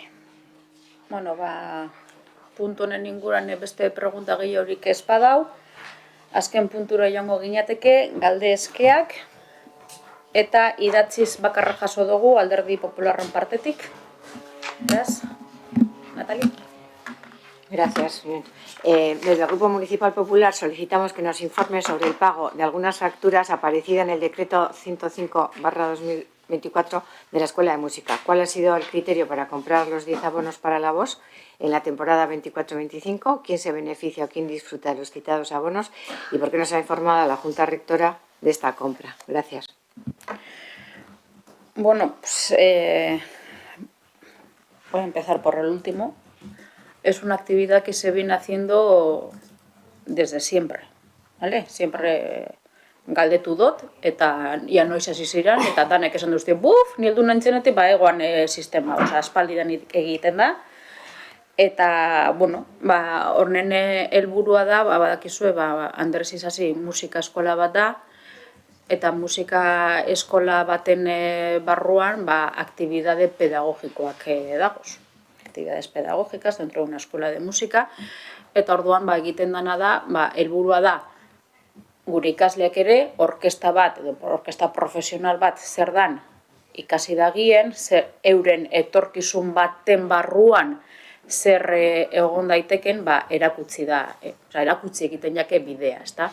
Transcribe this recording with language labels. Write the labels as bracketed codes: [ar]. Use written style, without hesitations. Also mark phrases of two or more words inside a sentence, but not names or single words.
[eu] Bueno, puntu honen inguran beste pregunta gehiorik ez badau. Azken puntura joango ginateke, galdezkeak, eta idatziz bakarra jaso dugu Alderdi Popularren partetik. Beraz, Natali? [es] Gracias. Desde el Grupo Municipal Popular solicitamos que nos informe sobre el pago de algunas facturas aparecidas en el decreto 105/2024 de la Escuela de Música. ¿Cuál ha sido el criterio para comprar los 10 abonos para la voz en la temporada 24-25? ¿Quién se beneficia o quién disfruta de los citados abonos? ¿Y por qué no se ha informado a la Junta Rectora de esta compra? Gracias. Bueno, pues voy a empezar por el último. Es una actividad que se viene haciendo desde siempre, ¿vale? [eu] Siempre galdetu dut, eta ia noiz hasi ziren, eta danek esan duzte, buf, nildu nantzenetik, egoan sistema, aspaldidan egiten da. Eta, bueno, horren helburua da, badakizue, Andres Isasi musika eskola bat da, eta musika eskola baten barruan, aktibidade pedagogikoak dagoz. [es] Actividades pedagógicas dentro de una escuela de música, [eu] eta orduan egiten dana da, helburua da gure ikasleak ere orkesta bat edo orkesta profesional bat zer dan ikasi dagien, euren etorkizun baten barruan zer egon daiteken erakutsi da, erakutsi egiten jake bidea, ezta?